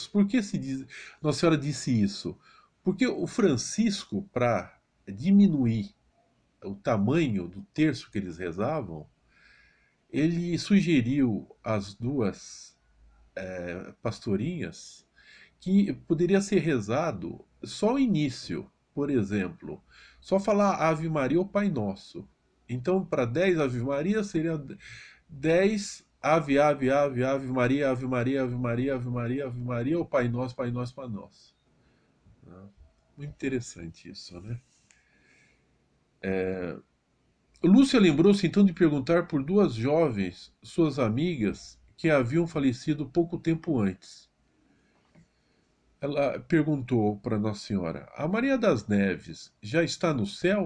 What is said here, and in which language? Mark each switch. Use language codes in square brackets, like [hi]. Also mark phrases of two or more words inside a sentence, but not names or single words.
[pt] Por que Nossa Senhora disse isso? Porque o Francisco, para diminuir o tamanho do terço que eles rezavam, ele sugeriu às 2 pastorinhas que poderia ser rezado só o início, por exemplo, só falar Ave Maria ou Pai Nosso. Então, para 10 Ave Maria, seria 10 Ave, Ave, Ave, Ave Maria, Ave Maria, Ave Maria, Ave Maria, Ave Maria, ou Pai Nosso, Pai Nosso, Pai Nosso. Muito interessante isso, né? Lúcia lembrou-se então de perguntar por 2 jovens, suas amigas, que haviam falecido pouco tempo antes. Ela perguntou para Nossa Senhora: a Maria das Neves já está no céu?